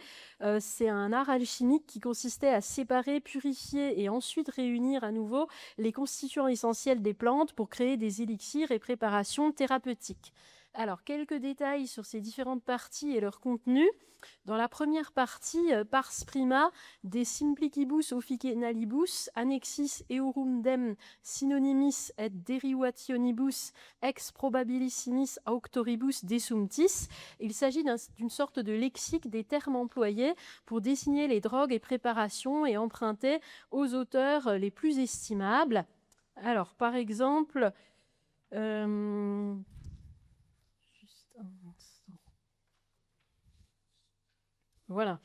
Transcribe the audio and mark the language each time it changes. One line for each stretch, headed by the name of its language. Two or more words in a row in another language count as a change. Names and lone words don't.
French: C'est un art alchimique qui consistait à séparer, purifier et ensuite réunir à nouveau les constituants essentiels des plantes pour créer des élixirs et préparations thérapeutiques. Alors, quelques détails sur ces différentes parties et leur contenu. Dans la première partie,
Latin: pars prima de simplicibus officinalibus annexis eorundem synonymis et derivationibus ex probabilissimis auctoribus desumptis.
French: Il s'agit d'une sorte de lexique des termes employés pour désigner les drogues et préparations et empruntés aux auteurs les plus estimables. Alors, par exemple, voilà.